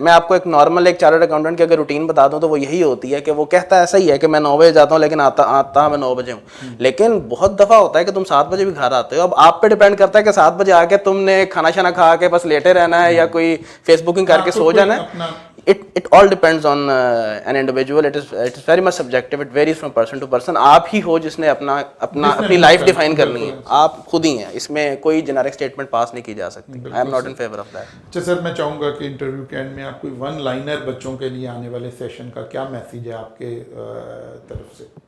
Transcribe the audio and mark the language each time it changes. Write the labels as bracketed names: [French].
[Urdu] میں آپ کو ایک نارمل ایک چارٹرڈ اکاؤنٹنٹ کی اگر روٹین بتا دوں تو وہ یہی ہوتی ہے کہ وہ کہتا ہے ایسا ہی ہے کہ میں 9 بجے جاتا ہوں لیکن آتا میں 9 بجے ہوں. لیکن بہت دفعہ ہوتا ہے کہ تم 7 بجے بھی گھر آتے ہو. اب آپ پہ ڈیپینڈ کرتا ہے کہ 7 بجے آ کے تم نے کھانا شانا کھا کے بس لیٹے رہنا ہے یا کوئی فیس بکنگ کر کے سو جانا ہے. [English] It all depends on an individual. It is very much subjective. It varies from person to person. [Urdu] آپ ہی ہو جس نے اپنی لائف ڈیفائن کرنی ہے, آپ خود ہی ہیں. اس میں کوئی جنرک اسٹیٹمنٹ پاس نہیں کی جا سکتی. [English] I am not in favor of that. [Urdu] اچھا سر, میں چاہوں گا کہ انٹرویو کے اینڈ میں آپ کوئی 1 لائنر بچوں کے لیے آنے والے سیشن کا کیا میسیج ہے آپ کے طرف سے؟